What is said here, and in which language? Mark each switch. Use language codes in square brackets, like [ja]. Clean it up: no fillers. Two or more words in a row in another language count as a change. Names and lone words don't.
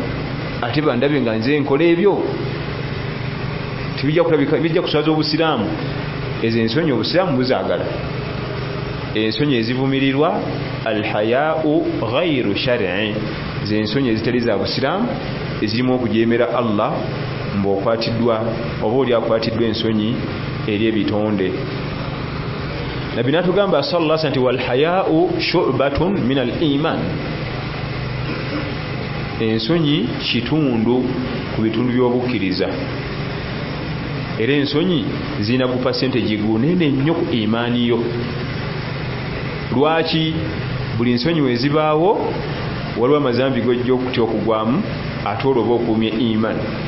[lg] ate bandabe nga nze nkola ebyo tibijja kulabika bijja kuswaza obusiraamu ezo ensonyi obusiraamu buzaagala ensonyi ezivumirirwa [ar] الحياء غير الشرعي [lg] zensonyi ezitali za busiraamu ezirimu okujeemera Allah mbu okwatiddwa oba oli akwatiddwa ensonyi eri ebitonde nabbi natugamba [ar] صلى الله عليه وسلم والحياء شعبة من الإيمان [lg] ensonyi kitundu ku bitundu by'obukkiriza era ensonyi zirina ku percentage gunene nnyo ku imaani yo lwaki buli nsonyi wezibaawo waliwo amazambi gojja okutya okugwamu ate olwo oba okuumye imaani